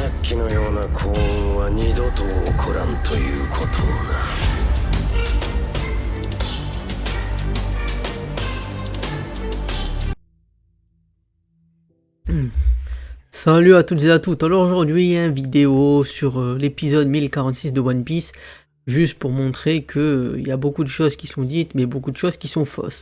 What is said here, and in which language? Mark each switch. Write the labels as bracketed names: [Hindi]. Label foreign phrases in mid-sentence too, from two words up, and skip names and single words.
[Japanese] きのような幸運は二度と起こらんということをな。 [French] Salut à toutes et à toutes. Alors aujourd'hui, il y a une vidéo sur l'épisode 1046 de One Piece, juste pour montrer que il y a beaucoup de choses qui sont dites, mais beaucoup de choses qui sont fausses.